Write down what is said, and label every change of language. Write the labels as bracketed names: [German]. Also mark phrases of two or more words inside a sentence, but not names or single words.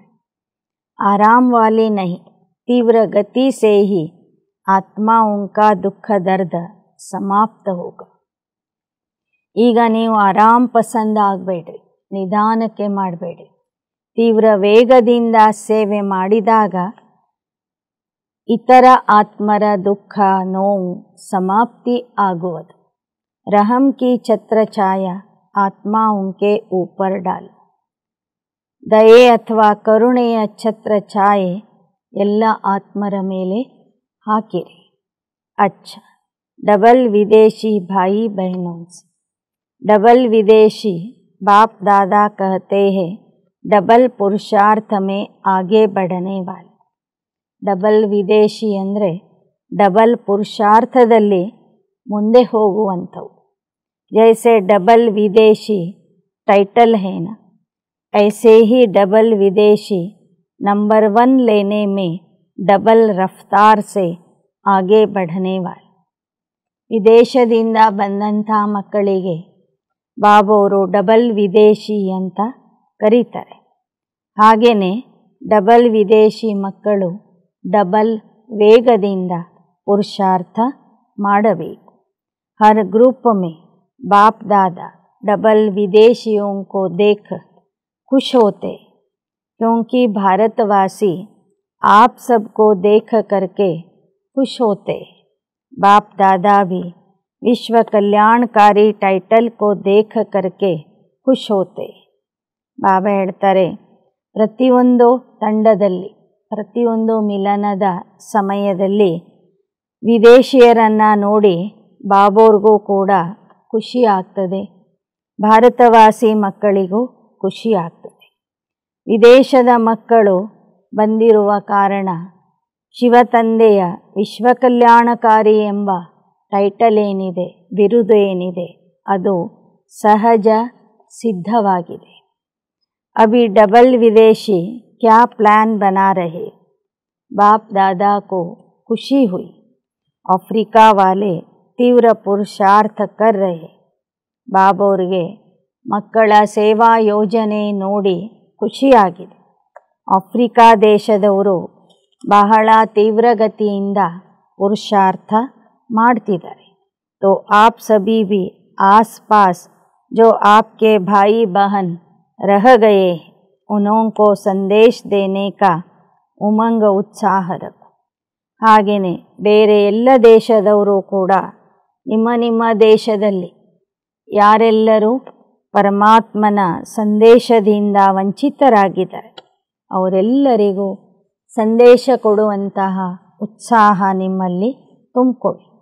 [Hindi] आराम वाली नहीं, तीव्र गति से ही आत्माओं का दुःख दर्द समाप्त होगा. [Kannada] ಈಗ ನೀವು [Hindi] आराम पसंद [Kannada] ಆಗಬೇಡ್ರಿ, ನಿಧಾನಕ್ಕೆ ಮಾಡಬೇಡ್ರಿ. ತೀವ್ರ ವೇಗದಿಂದ ಸೇವೆ ಮಾಡಿದಾಗ ಇತರ ಆತ್ಮರ ದುಃಖ ನೋವು ಸಮಾಪ್ತಿ ಆಗುವುದು. [Hindi] रहम की छत्र छाया आत्माओं के ऊपर डालो. [Kannada] ದಯೆ ಅಥವಾ ಕರುಣೆಯ ಛತ್ರ ಛಾಯೆ ಎಲ್ಲ ಆತ್ಮರ ಮೇಲೆ ಹಾಕಿರಿ. [Hindi] अच्छा डबल विदेशी भाई बहनों से. डबल विदेशी बाप दादा कहते हैं डबल पुरुषार्थ में आगे बढ़ने वाले. [Kannada] ಡಬಲ್ ವಿದೇಶಿ ಅಂದರೆ ಡಬಲ್ ಪುರುಷಾರ್ಥದಲ್ಲಿ ಮುಂದೆ ಹೋಗುವಂಥವು. [Hindi] जैसे डबल विदेशी टाइटल है ना, ऐसे ही डबल विदेशी नंबर 1 लेने में डबल रफ्तार से आगे बढ़ने वाले. [Kannada] ವಿದೇಶದಿಂದ ಬಂದಂಥ ಮಕ್ಕಳಿಗೆ ಬಾಬೋರು ಡಬಲ್ ವಿದೇಶಿ ಅಂತ ಕರೀತಾರೆ. ಹಾಗೆಯೇ ಡಬಲ್ ವಿದೇಶಿ ಮಕ್ಕಳು ಡಬಲ್ ವೇಗದಿಂದ ಪುರುಷಾರ್ಥ ಮಾಡಬೇಕು. [Hindi] हर ग्रुप में बाप दादा डबल विदेशियों को देख खुश होते, क्योंकि भारतवासी आप सबको देख करके खुश होते. बाप दादा भी विश्व कल्याणकारी टाइटल को देख करके खुश होते. [Kannada] ಬಾಬಾ ಹೇಳ್ತಾರೆ, ಪ್ರತಿಯೊಂದು ತಂಡದಲ್ಲಿ, ಪ್ರತಿಯೊಂದು ಮಿಲನದ ಸಮಯದಲ್ಲಿ ವಿದೇಶಿಯರನ್ನು ನೋಡಿ ಬಾಬೋರ್ಗೂ ಕೂಡ ಖುಷಿ ಆಗ್ತದೆ, ಭಾರತವಾಸಿ ಮಕ್ಕಳಿಗೂ ಖುಷಿ ಆಗ್ತದೆ. ವಿದೇಶದ ಮಕ್ಕಳು ಬಂದಿರುವ ಕಾರಣ ಶಿವತಂದೆಯ ವಿಶ್ವಕಲ್ಯಾಣಕಾರಿ ಎಂಬ ಟೈಟಲ್ ಏನಿದೆ, ಬಿರುದು ಏನಿದೆ, ಅದು ಸಹಜ ಸಿದ್ಧವಾಗಿದೆ. [Hindi] अभी डबल विदेशी क्या प्लान बना रहे. बाप दादा को खुशी हुई. अफ्रीका वाले तीव्र पुरुषार्थ कर रहे. [Kannada] ಬಾಬೋರ್ಗೆ ಮಕ್ಕಳ ಸೇವಾ ಯೋಜನೆ ನೋಡಿ ಖುಷಿಯಾಗಿದೆ. ಆಫ್ರಿಕಾ ದೇಶದವರು ಬಹಳ ತೀವ್ರಗತಿಯಿಂದ ಪುರುಷಾರ್ಥ ಮಾಡ್ತಿದ್ದಾರೆ. [Hindi] तो आप सभी भी आस पास जो आपके भाई बहन रह गए उनको संदेश देने का उमंग उत्साह रखो. [Kannada] ಹಾಗೆಯೇ ಬೇರೆ ಎಲ್ಲ ದೇಶದವರು ಕೂಡ ನಿಮ್ಮ ನಿಮ್ಮ ದೇಶದಲ್ಲಿ ಯಾರೆಲ್ಲರೂ ಪರಮಾತ್ಮನ ಸಂದೇಶದಿಂದ ವಂಚಿತರಾಗಿದ್ದಾರೆ ಅವರೆಲ್ಲರಿಗೂ ಸಂದೇಶ ಕೊಡುವಂತಹ ಉತ್ಸಾಹ ನಿಮ್ಮಲ್ಲಿ ತುಂಬಿಕೊಳ್ಳಿ.